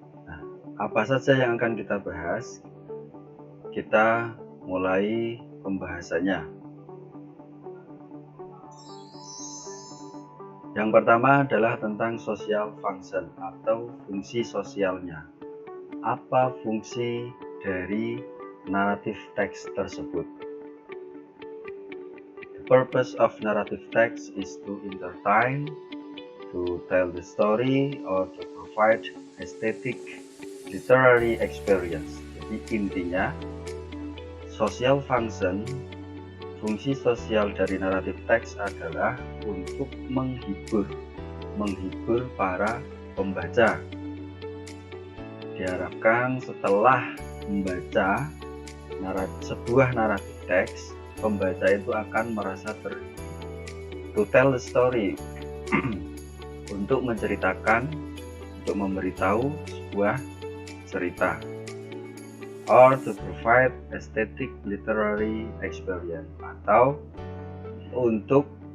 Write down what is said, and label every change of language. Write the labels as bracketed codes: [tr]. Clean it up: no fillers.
[id] Nah, apa saja yang akan kita bahas? Kita mulai pembahasannya. Yang pertama adalah tentang social function atau fungsi sosialnya. Apa fungsi dari naratif teks tersebut? [en] The purpose of narrative text is to entertain, to tell the story, or to provide aesthetic literary experience. [id] Jadi intinya, social function, fungsi sosial dari naratif teks adalah untuk menghibur para pembaca. Diharapkan setelah membaca sebuah naratif teks, pembaca itu akan merasa [en] to tell the story, [id] untuk menceritakan, untuk memberitahu sebuah cerita, [en] or to provide aesthetic literary experience, [id] atau untuk